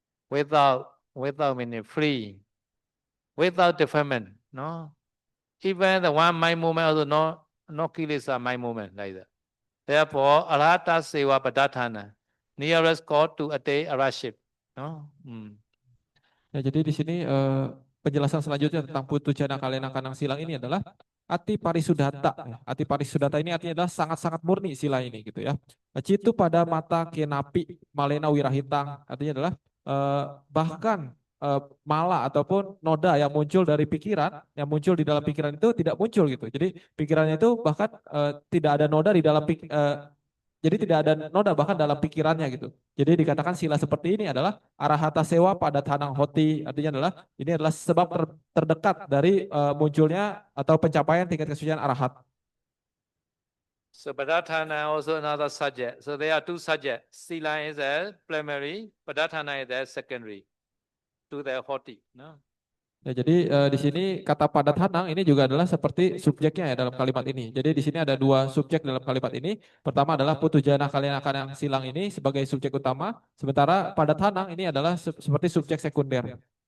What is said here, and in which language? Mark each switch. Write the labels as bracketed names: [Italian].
[English] Without meaning free, without deferment, no? Even the one mind movement also no kilesa mind movement like that. Therefore, arahata sewa padathana, nearest God to attain arahship, no? [Indonesian] Ya, jadi di sini penjelasan selanjutnya tentang putu jana kalena kanang silang ini adalah ati parisudata. Ya. Ati parisudata ini artinya adalah sangat-sangat murni sila ini gitu ya. Citu pada mata kenapi malena wirahitang artinya adalah bahkan mala ataupun noda yang muncul dari pikiran, yang muncul di dalam pikiran itu tidak muncul gitu. Jadi pikirannya itu bahkan tidak ada noda di dalam jadi tidak ada noda bahkan dalam pikirannya gitu. Jadi dikatakan sila seperti ini adalah arahata sewa pada tanang hoti. Artinya adalah ini adalah sebab terdekat dari munculnya atau pencapaian tingkat kesucian arahat. [English] So Padathana also another subject. So there are two subjects. Sila is a primary, Padathana is a secondary to the hoti. No? [Indonesian] Ya, jadi di sini kata padat hanang ini juga adalah seperti subjeknya ya dalam kalimat ini. Jadi di sini ada dua subjek dalam kalimat ini. Pertama adalah putujana kalian akan silang ini sebagai subjek utama, sementara padat hanang ini adalah seperti subjek sekunder.